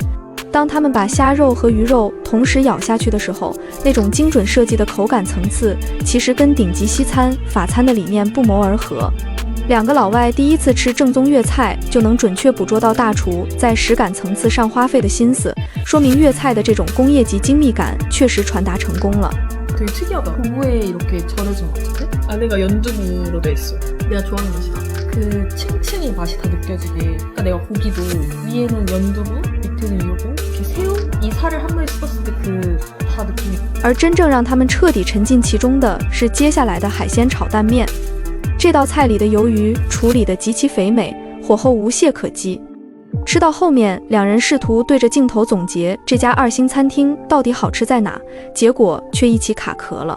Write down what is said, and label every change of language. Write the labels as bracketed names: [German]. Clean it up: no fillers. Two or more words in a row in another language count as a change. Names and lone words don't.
[Chinese] 当他们把虾肉和鱼肉同时咬下去的时候，那种精准设计的口感层次，其实跟顶级西餐、法餐的理念不谋而合。2个老外第一次吃正宗粤菜，就能准确捕捉到大厨在食感层次上花费的心思，说明粤菜的这种工业级精密感确实传达成功了。 [Korean] 되게 특이하다. 두부에 이렇게 절여진 것 같은데? 안에가 연두부로 돼 있어. 내가 좋아하는 맛이다. 그 층층이 맛이 다 느껴지게. 그러니까 내가 고기도 위에는 연두부, 밑에는 요거, 이렇게 새우, 이 살을 한 번에 씹었을 때 그 다 느낌이. [Chinese] 而真正让他们彻底沉浸其中的是接下来的海鲜炒蛋面。这道菜里的鱿鱼处理得极其肥美，火候无懈可击。吃到后面，2人试图对着镜头总结这家2星餐厅到底好吃在哪，结果却一起卡壳了。